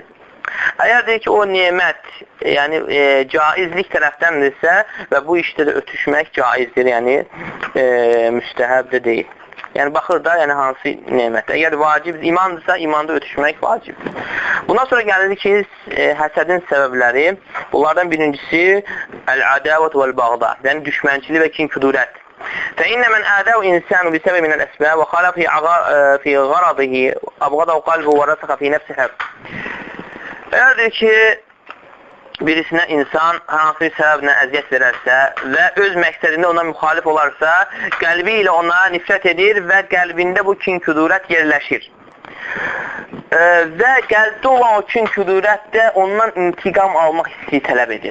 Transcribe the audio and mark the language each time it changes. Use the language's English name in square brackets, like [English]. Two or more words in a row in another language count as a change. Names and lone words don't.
[Azerbaijani] Əgər deyir ki, o nimət, yəni caizlik tərəfdəndirsə və bu işdə də ötüşmək caizdir, yəni müstəhəbdir deyil. Yəni, baxır da, yəni hansı nemətdə. Əgər vacib imandırsa, imanda ötüşmək vacibdir. Bundan sonra gəlir ki, həsədin səbəbləri, bunlardan birincisi [Arabic] العداوة والبغضاء, [Azerbaijani] yəni düşmənçili və kin-küdurət. [Arabic] فإن من آذاه إنسان بسبب من الأسباب وخالف في غرضه أبغضه قلبه ورسخ في نفسه حق. [Azerbaijani] Eğer ki birisinə insan hansı bir səbəblə əziyyət verərsə və öz məqsədində ona müxalif olarsa, qəlbi ilə ona nifrət edir və qəlbində bu kin-küdurət yerləşir. Və qəlbdə olan o kin-küdurət də ondan intiqam almaq hissi tələb edir.